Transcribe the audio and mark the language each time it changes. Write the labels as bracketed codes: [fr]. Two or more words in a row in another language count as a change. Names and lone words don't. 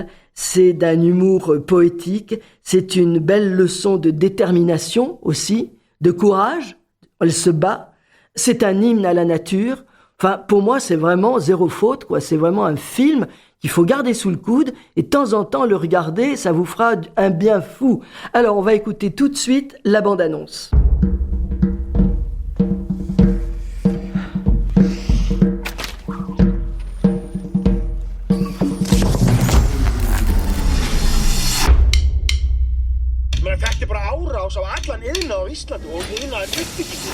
[fr] C'est d'un humour poétique, c'est une belle leçon de détermination aussi, de courage, elle se bat, c'est un hymne à la nature. Enfin, pour moi, c'est vraiment zéro faute, quoi. C'est vraiment un film qu'il faut garder sous le coude et de temps en temps le regarder, ça vous fera un bien fou. Alors, on va écouter tout de suite la bande-annonce. [is] Þetta bara árás á allan iðnað á Íslandi og iðnaðaruppbyggingu.